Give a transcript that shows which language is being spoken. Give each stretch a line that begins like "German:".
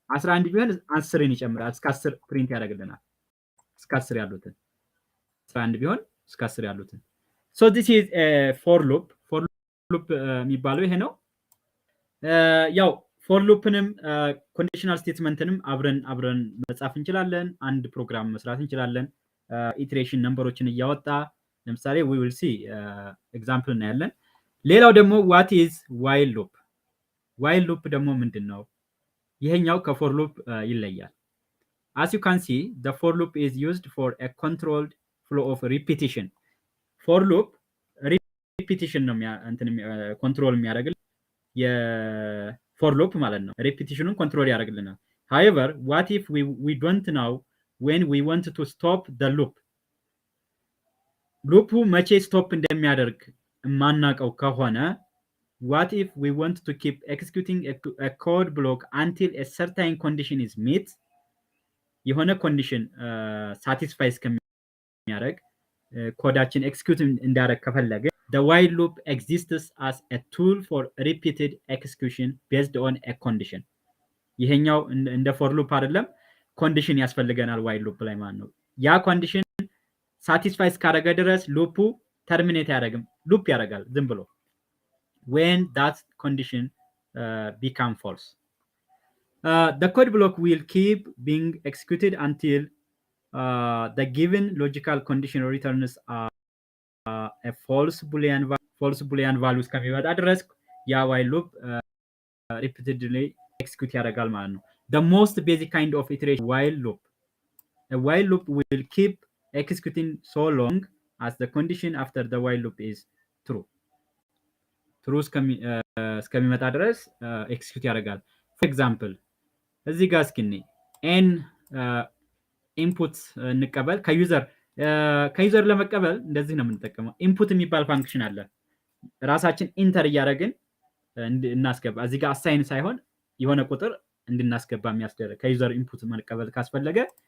Amharic: 11 ቢሆን 10ን ይጨምራል፣ እስከ 10 ፕሪንት ያደርግልናል። እስከ 10 ያሉትን 11 ቢሆን እስከ 10 ያሉትን።
English: ሶ ዲስ ኢዝ ፎር ሉፕ።
Amharic: ፎር ሉፕ የሚባለው ይሄ ነው። ያው ፎር ሉፕንም ኮንዲሽናል ስቴትመንትንም አብረን መጻፍ እንችላለን። አንድ ፕሮግራም መስራት እንችላለን። ኢተሬሽን ነምበሮችን እያወጣ ለምሳሌ
English: we will see
Amharic: ኤግዛምፕል እናያለን። ሌላው ደግሞ
English: what is while loop?
Amharic: while loop ደግሞ ምንድነው? ይሄኛው ከፎር ሉፕ ይለያል።
English: as you can see the for loop is used for a controlled flow of repetition.
Amharic: for loop repetition ነው ኮንትሮል የሚያደርግልን የፎር ሉፕ ማለት ነው። ሬፒቲሽኑን ኮንትሮል ያደርግልናል።
English: however what if we don't know when we want to stop the loop?
Amharic: ሉፑ መቼ ስቶፕ እንደሚያደርግ ማናቀው ከሆነ
English: what if we want to keep executing a code block until a certain condition is met?
Amharic: የሆነ ኮንዲሽን ሳቲስፋይ እስከሚያደርግ ኮዳችን ኤክስኪዩት እንዲያደርግ ከፈለገ
English: the while loop exists as a tool for repeated execution based on a condition.
Amharic: ይሄኛው እንደ ፎር ሉፕ አይደለም፣ ኮንዲሽን ያስፈልገናል while loop ላይ ማለት ነው። ያ ኮንዲሽን ሳቲስፋይ እስካደረገ ድረስ ሉፑ ተርሚኔት ያደርግም፣ ሉፕ ያደርጋል ዝም ብሎ
English: when that condition become false. The code block will keep being executed until the given logical condition returns a false boolean value
Amharic: እስከሚመጣ ድረስ ያ while loop repeatedly execute ያደርጋል ማለት ነው።
English: The most basic kind of iteration while loop. A while loop will keep executing so long as the condition after the while loop is true.
Amharic: true እስከሚመጣ ድረስ ኤክስኪዩት ያደርጋል።
English: for example
Amharic: እዚህ ጋር እስኪ n ኢንፑት እንቀበል ከዩዘር ለመቀበል እንደዚህ ነው የምንጠቀመው። ኢንፑት የሚባል ፋንክሽን አለ። ራሳችን ኢንተር እያደረግን እናስገባ። እዚህ ጋር አሳይን ሳይሆን የሆነ ቁጥር እንድናስገባ የሚያስደርግ ከዩዘር ኢንፑት መቀበል ካስፈለገ